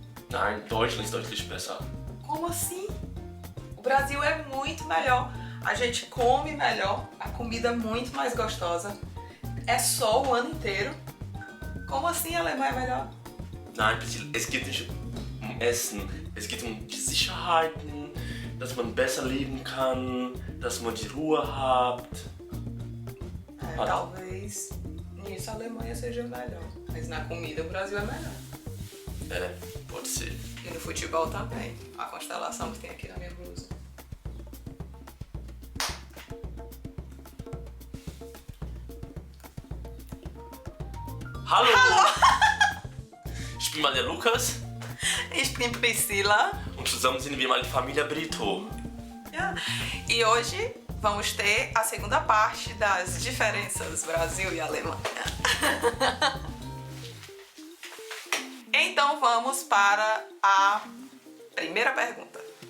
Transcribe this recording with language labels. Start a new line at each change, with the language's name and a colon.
German: Nein, Deutschland ist deutlich besser.
Portuguese: Como assim? O Brasil é muito melhor. A gente come melhor, a comida é muito mais gostosa. É só o ano inteiro. Como assim a Alemanha é melhor?
German: Nein, es geht nicht um Essen. Es geht um die Sicherheiten, dass man besser leben kann, dass man die Ruhe hat.
Portuguese: Talvez nisso a Alemanha seja melhor. Mas na comida o Brasil é melhor. É, pode ser. E no futebol também. A constelação que tem aqui na minha blusa.
German: Hallo! Ich bin mal der Lukas Ich bin Priscila. und zusammen sind wir mal die Familie Brito.
Portuguese: E hoje vamos ter a segunda parte das diferenças Brasil e Alemanha. Então vamos para a primeira pergunta.